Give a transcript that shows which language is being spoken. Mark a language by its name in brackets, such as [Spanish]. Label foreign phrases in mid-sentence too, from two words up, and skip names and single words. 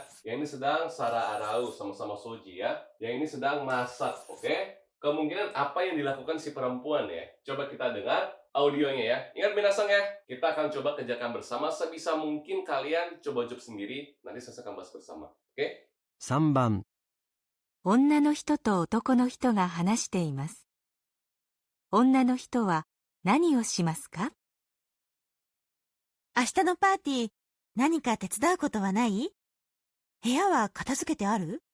[Indonesian] Yang ini sedang [Japanese] 皿洗う, [Indonesian] sama-sama soji ya. Yang ini sedang masak, oke? Kemungkinan apa yang dilakukan si perempuan ya? Coba kita dengar audionya ya. Ingat minasang ya, kita akan coba kerjakan bersama. Sebisa mungkin kalian coba jawab sendiri. Nanti saya akan bahas bersama, oke? [Japanese] 3 番、女の人と男の人が話しています。女の人は何をしますか？明日のパーティー、何か手伝うことはない？部屋は片付けてある？